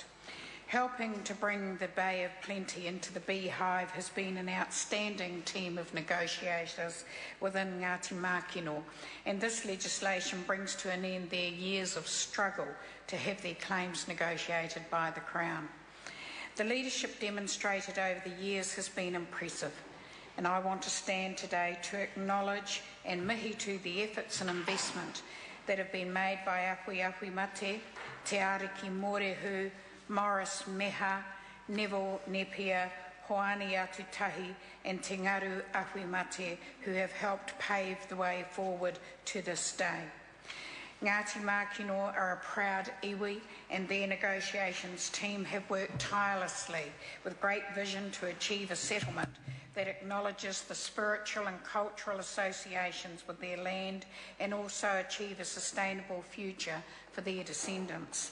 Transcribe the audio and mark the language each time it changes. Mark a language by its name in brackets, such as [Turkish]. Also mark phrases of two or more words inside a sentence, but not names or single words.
[English] Helping to bring the Bay of Plenty into the beehive has been an outstanding team of negotiators within Ngati Makino, and this legislation brings to an end their years of struggle to have their claims negotiated by the Crown. The leadership demonstrated over the years has been impressive, and I want to stand today to acknowledge and mihi to the efforts and investment that have been made by Apui Apui Mate, Te Ariki Morehu, Morris Meha, Neville Nepia, Hoani Atutahi and Te Ngaru Apui Mate, who have helped pave the way forward to this day. Ngati Makino are a proud iwi, and their negotiations team have worked tirelessly with great vision to achieve a settlement that acknowledges the spiritual and cultural associations with their land and also achieve a sustainable future for their descendants.